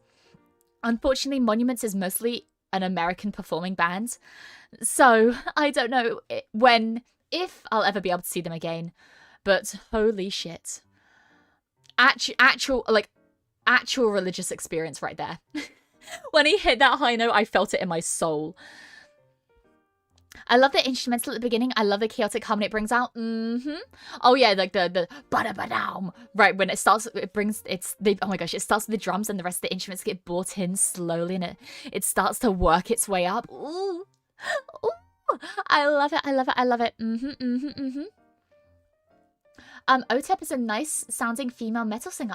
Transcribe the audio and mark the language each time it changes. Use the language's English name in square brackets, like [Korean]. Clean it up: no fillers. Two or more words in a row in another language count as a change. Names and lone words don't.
[English] Unfortunately, Monuments is mostly an American performing band, so I don't know if I'll ever be able to see them again, but holy shit. Actual religious experience right there. When he hit that high note, I felt it in my soul. I love the instrumental at the beginning. I love the chaotic harmony it brings out. Oh yeah, like the ba-da-ba-dam. Right, when it starts, oh my gosh, it starts with the drums and the rest of the instruments get brought in slowly and it starts to work its way up. Ooh. Ooh. I love it. I love it. I love it. OTEP is a nice sounding female metal singer.